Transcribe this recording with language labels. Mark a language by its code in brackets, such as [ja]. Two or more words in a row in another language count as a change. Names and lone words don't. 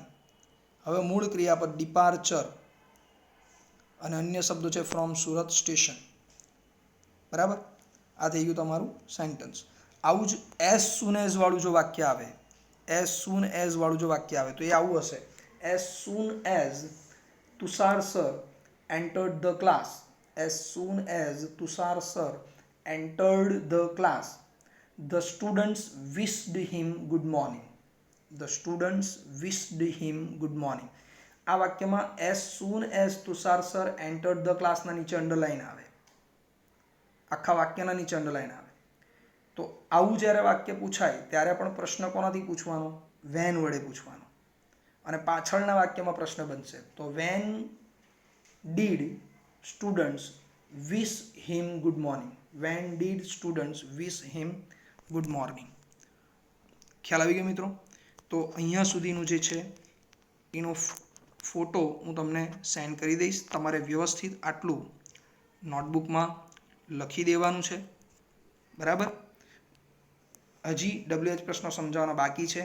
[gu] હવે મૂળ ક્રિયાપદ ડિપાર્ચર અને અન્ય શબ્દો છે [en] from Surat station. [gu] બરાબર. આ થઈ ગયું તમારું સેન્ટન્સ. આવું જ [en] as soon as [gu] વાળું જો વાક્ય આવે, [en] as soon as [gu] વાળું જો વાક્ય આવે તો એ આવું હશે [en] as soon as Tushar sir entered the class. As soon as Tushar sir entered the class, the students wished him good morning. The students wished him good morning. [gu] આ વાક્યમાં [en] as soon as Tushar sir entered the class [gu] ના નીચે અંડરલાઇન આવે. આખા વાક્યના નીચે અંડરલાઇન આવે. તો આવું જ્યારે વાક્ય પૂછાય ત્યારે પણ પ્રશ્ન કોનાથી પૂછવાનો? [en] When [gu] વડે પૂછવાનો. અને પાછળના વાક્યમાં પ્રશ્ન બનશે તો વેન [en] did students wish him good morning. When did students wish him good morning? [gu] ખ્યાલ આવી ગયો મિત્રો? તો અહીંયા સુધીનું જે છે એનો ફોટો હું તમને સેન્ડ કરી દઈશ. તમારે વ્યવસ્થિત આટલું નોટબુકમાં લખી દેવાનું છે. બરાબર. હજી WH પ્રશ્નો સમજાવવાના બાકી છે.